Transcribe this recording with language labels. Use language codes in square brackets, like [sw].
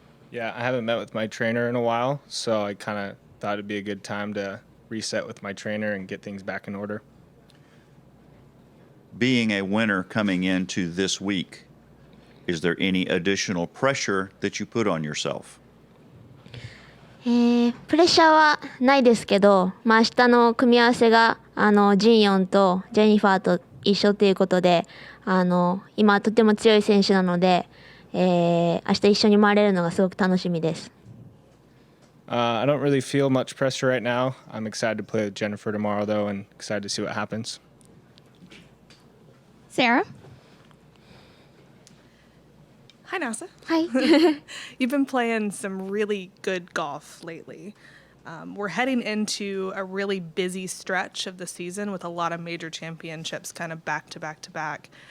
[en] Yeah, I haven't met with my trainer in a while, so I kind of thought it'd be a good time to reset with my trainer and get things back in order. Being a winner coming into this week, is there any additional pressure that you put on yourself? [ja] プレッシャーはないですけど、明日の組み合わせがジンヨンとジェニファーと一緒ということで、今とても強い選手なので、明日一緒に回れるのがすごく楽しみです。 [en] I don't really feel much pressure right now. I'm excited to play with Jennifer tomorrow, though, and excited to see what happens. Sarah? Hi, Nasa. Hi. You've been playing some really good golf lately. We're heading into a really busy stretch of the season with a lot of major championships kind of back to back to back.